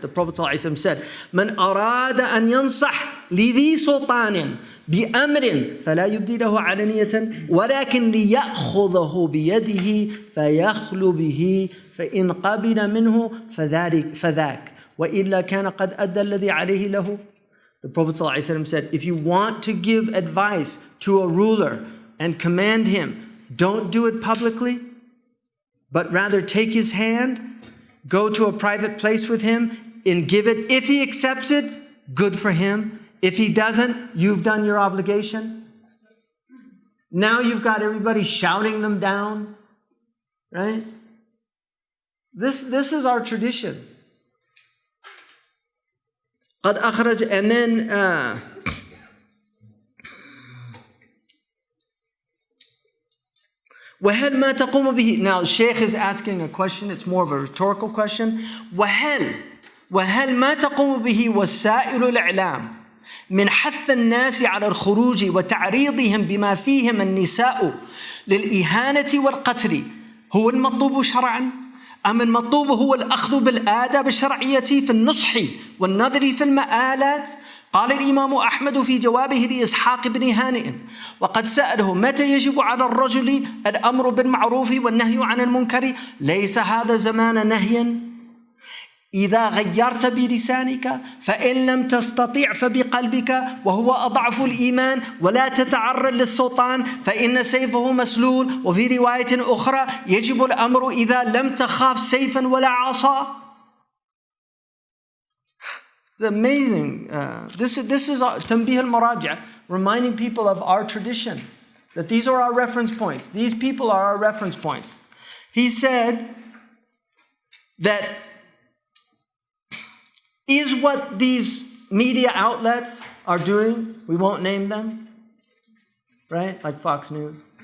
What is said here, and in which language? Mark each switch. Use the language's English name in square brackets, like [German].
[English] The Prophet ﷺ said, [Arabic] من أراد أن ينصح لذي سلطان بأمر فلا يبدي له علانية ولكن ليأخذه بيده فيخلو به فإن قبل منه فذاك وإلا كان قد أدى الذي عليه له. [English] The Prophet ﷺ said, if you want to give advice to a ruler and command him, don't do it publicly, but rather take his hand, go to a private place with him and give it. If he accepts it, good for him. If he doesn't, you've done your obligation. Now you've got everybody shouting them down, right? This is our tradition. [Arabic] قد أخرج, [English] and then [Arabic] وهل ما تقوم به. [English] Now Sheikh is asking a question. It's more of a rhetorical question. [Arabic] وهل ما تقوم به وسائل الإعلام من حث الناس على الخروج وتعريضهم بما فيهم النساء للإهانة والقتل هو المطلوب شرعا أم المطلوب هو الأخذ بالآداب الشرعية في النصح والنظر في المآلات؟ قال الإمام أحمد في جوابه لإسحاق بن هانئ وقد سأله متى يجب على الرجل الأمر بالمعروف والنهي عن المنكر؟ ليس هذا زمان نهي إذا غيرت بلسانك فإن لم تستطيع فبقلبك وهو أضعف الإيمان ولا تتعرض للسلطان فإن سيفه مسلول. وفي رواية أخرى يجب الأمر إذا لم تخاف سيفا ولا عصا. [English] It's amazing. This is [Arabic] تنبيه المراجع, [English] reminding people of our tradition, that these are our reference points. These people are our reference points. He said that is what these media outlets are doing, we won't name them, right? Like Fox News.